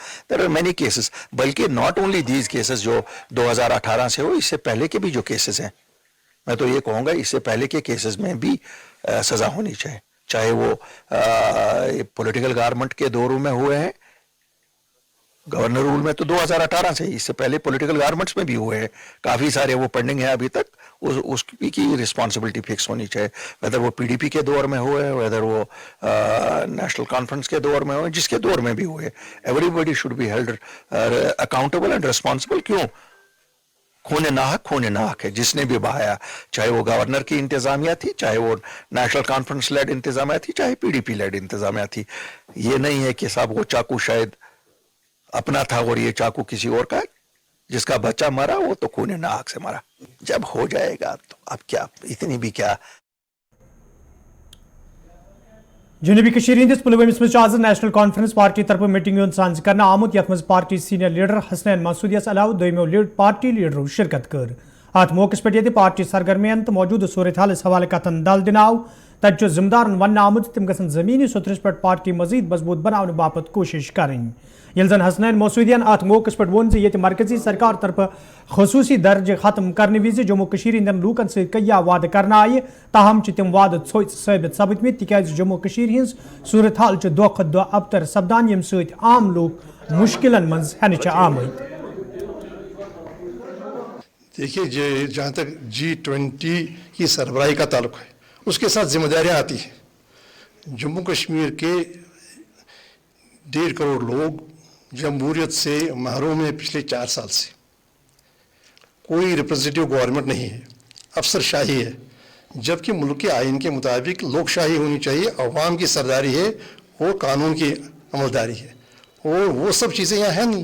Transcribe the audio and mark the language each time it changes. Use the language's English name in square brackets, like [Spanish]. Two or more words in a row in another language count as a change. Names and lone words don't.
[English] there are many cases, but not only these cases [Hindi] जो 2018 से हो, इससे पहले के भी जो केसेस हैं, मैं तो ये कहूँगा इससे पहले के केसेस में भी सज़ा होनी चाहिए, चाहे वो [English] political government [Hindi] के दौरों में हुए हैं। [English] governor rule [Hindi] में तो 2018 से, इससे पहले [English] political governments [Hindi] में भी हुए हैं काफ़ी सारे, वो पेंडिंग है अभी तक। उसकी की रिस्पॉन्सिबिलिटी फिक्स होनी चाहिए, वेदर वो पीडीपी के दौर में हुए, वेदर वो नेशनल कॉन्फ्रेंस के दौर में हुए, जिसके दौर में भी हुए। [English] everybody should be held accountable and responsible. [Hindi] क्यों? खून नाहक है जिसने भी बहाया, चाहे वो गवर्नर की इंतजामिया थी, चाहे वो नेशनल कॉन्फ्रेंस लेड इंतजामिया थी, चाहे पीडीपी लेड इंतजामिया थी। ये नहीं है कि साहब वो चाकू शायद अपना था और ये चाकू किसी और का, जिसका बच्चा मरा वो तो खून नाहक से मरा। जब हो जाएगा तो अब क्या, इतनी भी क्या। [Kashmiri] जनूबी कश्मीर हंदिस पुलवामिस मज आज नेशनल कॉन्फ्रेंस पार्टी तरफ मीटिंग सांझ करना आमुत, यथ मज पार्टी [English] senior leader [Kashmiri] हसनैन मसूदियस अलावा दोयमो पार्टी लीडरों शिरकत कर। अत मौके पे पार्टी सरगर्मियन तो मौजूद सूरत हालस हवाले कतन दल दिन आव, तत जिम्मेदारन वन आमुत तिम गसन जमीनी सतरस पे पार्टी मजीद मजबूत बनाने बापत कोशिश करें। यल जन हसनैन मसूदियन अत मौके पे वोन ये मरकजी सरकार तरफ खसूसी दर्ज खत्म करने विज जम्मू कश्मीर हंदन लूकन से कया वाद करना आये, ताहम तिम वाद थोच साबित सपदमित, तिकाज जम्मू कश्मीर हिंस सूरत हाल दो खुद दो अबतर सपदान यम सत आम लोग मुश्किलन मज हन आमद। [Hindi] देखिए, जहाँ तक G20 की सरबराही का ताल्लुक है, उसके साथ जिम्मेदारियाँ आती हैं। जम्मू कश्मीर के 1.5 करोड़ लोग जमहूरियत से महरूम हैं। पिछले 4 साल से कोई [English] representative government [Hindi] नहीं है, अफसरशाही है, जबकि मुल्क के आइन के मुताबिक लोकशाही होनी चाहिए, अवाम की सरदारी है और कानून की अमलदारी है, और वो सब चीज़ें यहाँ हैं नहीं।